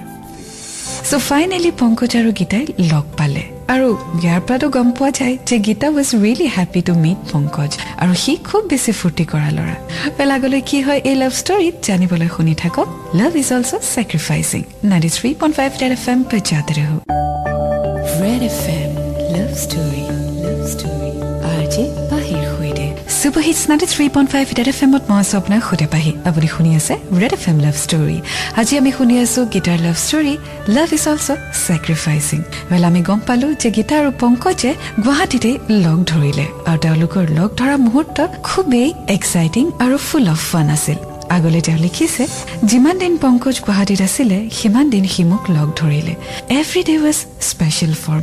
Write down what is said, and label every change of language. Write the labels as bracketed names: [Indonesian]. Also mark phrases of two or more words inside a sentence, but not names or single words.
[Assamese] চ' ফাইনেলি পংকজ আৰু গীতাই লগ পালে আৰু ইয়াৰ পৰাতো গম পোৱা যায় যে গীতা [English] was really happy to meet [Assamese] পংকজ আৰু সি খুব বেছি ফূৰ্তি কৰা ল'ৰা আগলৈ কি হয় এই লাভ ষ্টৰীত জানিবলৈ শুনি থাকক [English] love is also sacrificing [Assamese] 93.5 Red FM [Hindi] पे जाते रहो [Assamese] Red FM [English] love story [Hindi] आरजे बाहिर हुइदे [English] super hits [Assamese] 93.5 Red FM ত মই স্বপ্ন খুদে পাহি আপুনি শুনি আছে Red FM [English] love story [Assamese] আজি আমি শুনি আছো গীতাৰ [English] love story love is also sacrificing [Assamese] ৱেল আমি গম পালো যে গীতা আৰু পংকজে গুৱাহাটীতে লগ ধৰিলে আৰু তেওঁলোকৰ লগ ধৰা মুহূৰ্ত খুবেই এক্সাইটিং আৰু [English] full of fun [Assamese] আছিল আগলৈ তেওঁ লিখিছে যিমান দিন পংকজ গুৱাহাটীত আছিলে সিমান দিন সি মোক লগ ধৰিলে [English] every day was special for